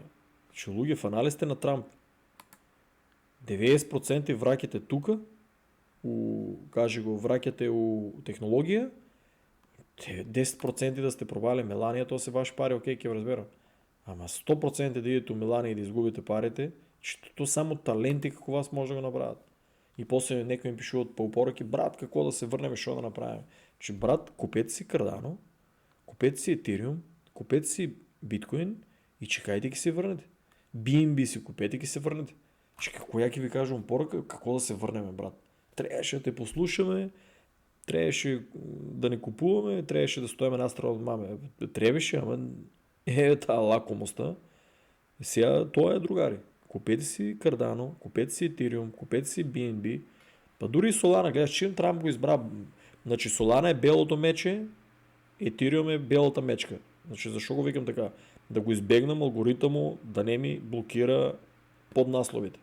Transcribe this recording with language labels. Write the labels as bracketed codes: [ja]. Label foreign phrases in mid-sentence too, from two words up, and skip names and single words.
[mk] Че луѓе, фанали сте на Трамп. 90% враќате тука, кажи го, враќате у технологија, 10% да сте пробали Мелания, то се ваши пари, окей, ќе разберам. Ама 100% да идете у Мелания и да изгубите парите, че то само таленти како вас може да го направят. [bg] И после некои им пишуват по упораки, брат, какво да се върнем, що да направим. Че брат, купете си Cardano, купете си Ethereum, купете си биткоин и чекайте ги се върнете. BNB си купете ги се върнете. Че какво я ки ви кажем упорака, какво да се върнем, брат. Трябваше да те послушаме, трябваше да не купуваме, трябваше да стоим една страна от маме. Трябваше, ама тая лакомостта. Сега това е, другари. Купете си Cardano, купете си Ethereum, купете си BNB. [mk] Па дори и Solana, гледаш, чим Трамп го избра. Значи Solana е белото мече, Ethereum е белата мечка. [bg] Значи защо го викам така? Да го избегнам алгоритъму да не ми блокира под насловите.